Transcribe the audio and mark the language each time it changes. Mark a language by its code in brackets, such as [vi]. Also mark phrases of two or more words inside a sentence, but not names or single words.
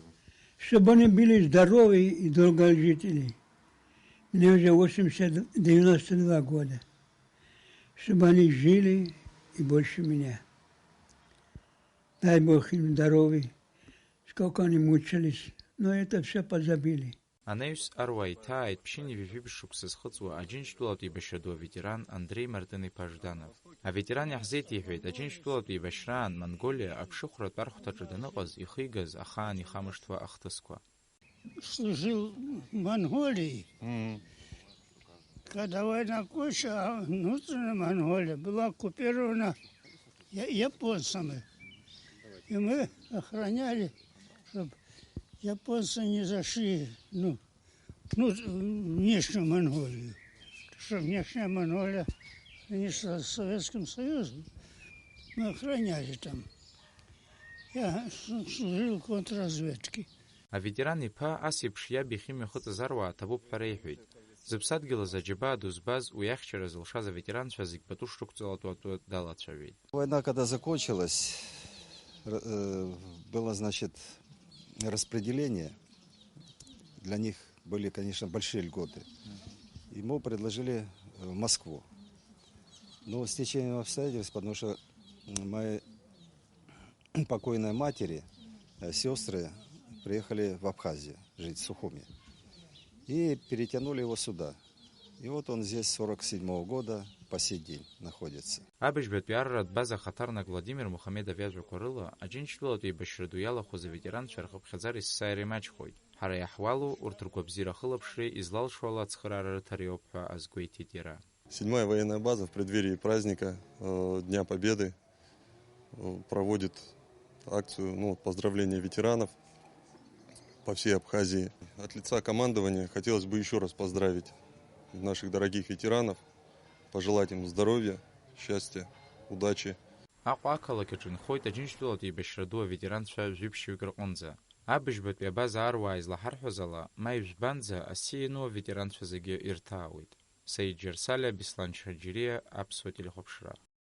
[ru] Чтобы они были здоровы и долгожители. Мне уже 92 года. Чтобы они жили и больше меня. Дай Бог им здоровья. Сколько они мучились. Но это все позабили. [ab] Анеус Аруа иҭааит ԥшьыни жәажәи шықәса зхыҵуа Аџьынџьтәылатә еибашьра ду аветеран Андрей Мартын-иԥа Жданов. Аветеран иаҳзеиҭеиҳәеит Аџьынџьтәылатә еибашьраан Монголиа аԥшыхәратә архәҭаҿы даныҟаз ихигаз ахаан ихамышҭуа ахҭысқәа. [ru] Служил в Монголии. Когда война кончилась, внутренняя Монголия была оккупирована японцами. И мы охраняли, чтобы японцы не зашли в внешнюю Монголию. Что внешняя Монголия граничила с Советским Союзом. Мы охраняли там. Я служил в контрразведке. [ab] Аветеран иԥа ас еиԥш иаб иахьимҩахыҵыз Аруаа ҭабуп ҳәа реиҳәеит. Зыԥсадгьылаз аџьабаа ду збаз уи ахьчара зылшаз аветеранцәа зегь пату шрықәҵалатәу атәы далацәажәеит. [ru] Война, когда закончилась, было, значит, распределение. Для них были, конечно, большие льготы. Ему предложили в Москву. Но с течением обстоятельств, потому что моей покойной матери, сестры приехали в Абхазию жить, в Сухуми. И перетянули его сюда. И вот он здесь с 1947 года по сей день находится. [ab] Абыжьбатәи арратә база ахаҭарнак Владимир Мухамедов иажәақәа рыла Аџьынџьтәылатә еибашьра ду иалахәыз аветеранцәа рхыԥхьаӡара есааира имаҷхоит. Ҳара иаҳуалу урҭ ргәабзиара ахылаԥшреи излалшо ала ацхыраара рыҭариоуп ҳәа азгәеиҭеит иара. [ru] 7-я военная база в преддверии праздника Дня Победы проводит акцию поздравления ветеранов по всей Абхазии. От лица командования хотелось бы еще раз поздравить наших дорогих ветеранов, пожелать им здоровья, счастья, удачи. [ab] Аҟәа ақалақь инхоит Аџьынџьтәылатә еибашьра ду аветеранцәа жәиԥшьҩык рҟынӡа. Абыжьбатәи абаза Аруаа излаҳарҳәоз ала, ма ижәбанӡа аси иану аветеранцәа зегьы ирҭаауеит. Саид Џьарсалиа, Беслан Чҳаџьириа, Аԥсуа телехәаԥшра.